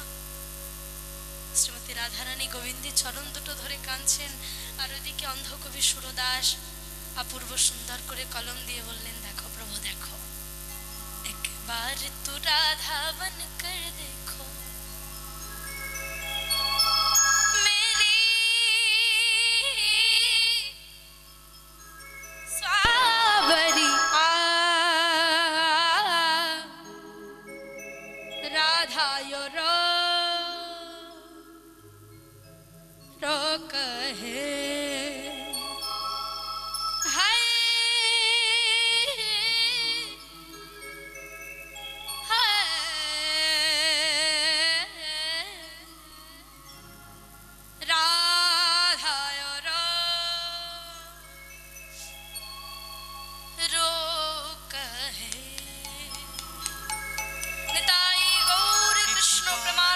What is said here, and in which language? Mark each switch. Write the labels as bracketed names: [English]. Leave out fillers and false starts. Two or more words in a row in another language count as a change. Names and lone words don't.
[Bangla] শ্রীমতী রাধারানী গোবিন্দের চরণ দুটো ধরে কাঁদছেন, আর ওদিকে অন্ধকবি সুরদাস অপূর্ব সুন্দর করে কলম দিয়ে বললেন, দেখো প্রভু দেখো, একবার [Hindi] तू राधा बन कर देखो মেরি सावरी राधा यो रो कहे हाय राधा यो रो कहे। निताई गौर कृष्ण